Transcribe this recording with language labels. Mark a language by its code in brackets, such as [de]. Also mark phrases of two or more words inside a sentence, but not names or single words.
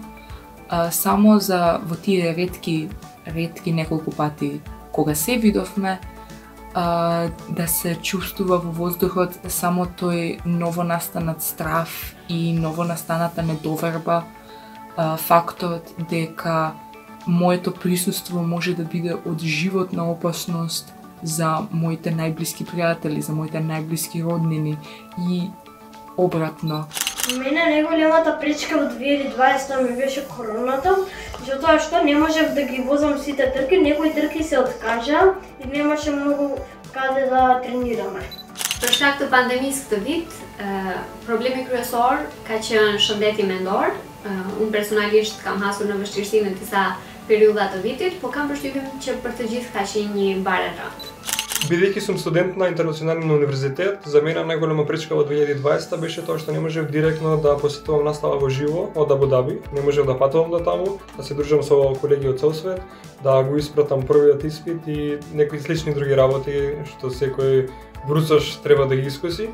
[mk] Само за во тие ретки неколку пати кога се видовме, да се чувствува во воздухот само тој новонастанат страв и новонастаната недоверба, фактот дека моето присуство може да биде од животна опасност за моите најблиски пријатели, за моите најблиски роднини и обратно. Мене најголемата пречка во 2020 ми беше короната, затоа што не можев да ги возам сите трки, некои трки се откажа и немаше многу каде да тренираме. [sq] Për shkak të pandemisë këtë vit, problemi kryesor ka qenë shëndeti mendor. Unë personalisht kam hasur në vështirësi në disa periudha të vitit, po kam përshtypjen që për të gjithë ka qenë një bare rand. [mk] Бидејќи сум студент на интернационален универзитет, за мене најголема пречка во 2020 беше тоа што не можев директно да посетувам настава во живо од Абу Даби, не можев да патувам до таму, да се дружам со колеги од цел свет, да го испратам првиот испит и некои слични други работи што секој брусош треба да ги искуси.